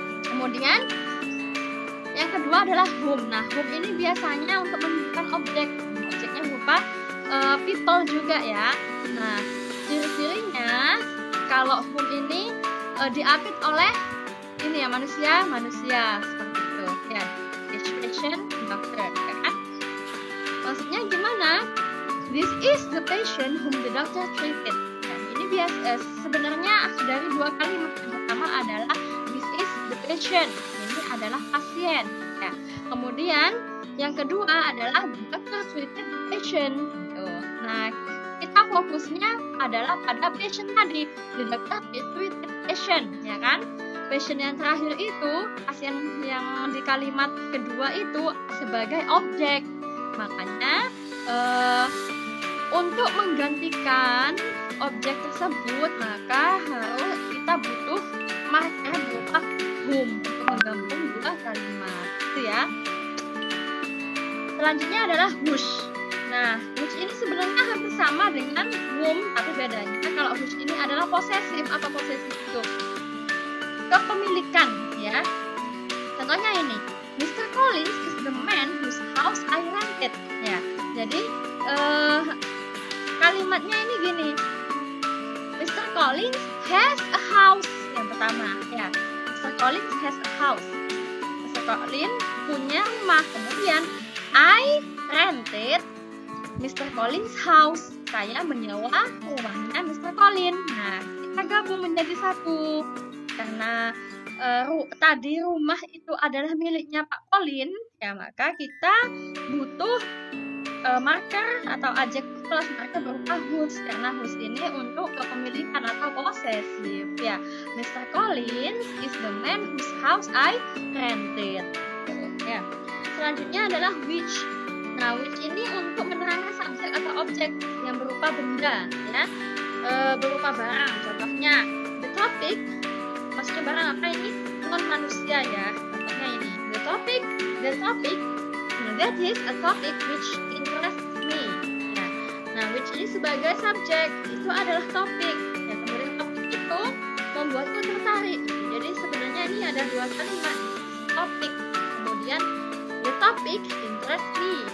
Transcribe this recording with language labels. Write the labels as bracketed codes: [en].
[id] Kemudian yang kedua adalah whom. Nah, whom ini biasanya untuk menunjukkan objek. Objeknya berupa people juga ya. Nah, ciri-cirinya kalau whom ini diapit oleh ini ya manusia seperti itu ya. Patient, doctor, ya kan? Maksudnya gimana? [en] This is the patient whom the doctor treated. [id] Nah, ini sebenarnya dari dua kalimat. Yang pertama adalah [en] this is the patient. [id] Ini adalah pasien. Ya. Kemudian yang kedua adalah [en] the doctor treated the patient. [id] Nah, kita fokusnya adalah pada patient tadi. [en] The doctor treated patient, [id] ya kan? Patient yang terakhir itu, pasien yang di kalimat kedua itu sebagai objek. Makanya untuk menggantikan objek tersebut, maka kita butuh marker berupa whom untuk menggabung dua kalimat, itu ya. Selanjutnya adalah whose. Nah, whose ini sebenarnya hampir sama dengan whom, tapi bedanya kalau whose ini adalah posesif. Apa posesif itu? Kepemilikan ya. Contohnya ini, Mr. [en] Collins is the man whose house I rented ya. [id] Jadi kalimatnya ini gini, Mr. [en] Collins has a house [id] yang pertama ya. [en] Mr. Collins has a house. [id] Mr. Collins punya rumah. [en] Kemudian I rented Mr. Collins house. [id] Saya menyewa rumahnya Mr. Collins. Nah, kita gabung menjadi satu. Karena tadi rumah itu adalah miliknya Pak Colin, ya maka kita butuh marker atau adjektif plus marker berupa whose, karena whose ini untuk kepemilikan atau posesif ya. [en] Mr. Collins is the man whose house I rented. [id] Ya. Selanjutnya adalah which. Nah, which ini untuk menerangkan subjek atau objek yang berupa benda ya, berupa barang. Contohnya the topic. Maksudnya barang apa ini? Non manusia ya. Contohnya ini. [en] The topic, that is a topic which interests me. [id] Ya. Nah, which ini sebagai subjek itu adalah topik. Ya, kemudian topik itu membuatku tertarik. Jadi sebenarnya ini ada dua kalimat. Topik. Kemudian [en] the topic interests me.